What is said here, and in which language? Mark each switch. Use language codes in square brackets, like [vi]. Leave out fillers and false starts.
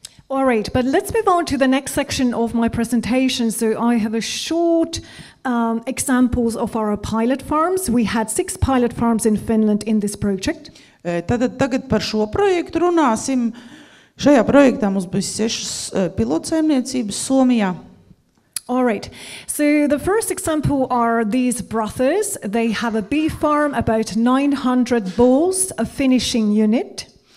[en] All right, but let's move on to the next section of my presentation. So I have a short examples of our pilot farms. We had 6 pilot farms in Finland in this project. [lv] Tagad par šo projektu runāsim. Šajā projektā mums bija 6 pilotsaimniecības Somijā. [en] All right, so the first example are these brothers. They have a bee farm, about 900 bulls, a finishing unit.